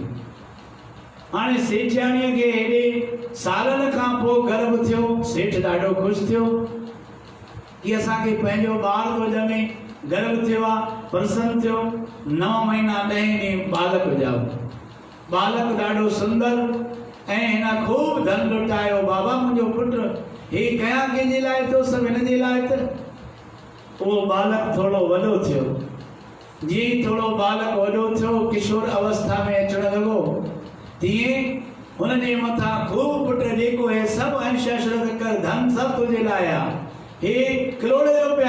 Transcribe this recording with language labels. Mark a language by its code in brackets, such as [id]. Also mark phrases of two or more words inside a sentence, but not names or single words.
[sd] हाणे सेठियाणीअ खे हेॾे सालनि खां पोइ गर्भ थियो, सेठ ॾाढो ख़ुशि थियो कि असांखे पंहिंजो ॿार थो ॼमे, गर्भ थियो आहे, प्रसन्न थियो। 9 महीना 10 ॾींहं बालक ॼाओ, बालक ॾाढो सुंदर ऐं हिन खूब धन लुटायो। बाबा मुंहिंजो पुटु हे कयां कंहिंजे लाइ थो, सभु हिन जे लाइ त। उहो बालक थोरो वॾो थियो, जीअं थोरो बालक वॾो थियो, किशोर अवस्था में अचणु लॻो, तीअं हुनजे मथां खूब पुट जेको है सभु अंश अशरत कर, धन सभु तुंहिंजे लाइ आहे, हे करोड़े रुपया।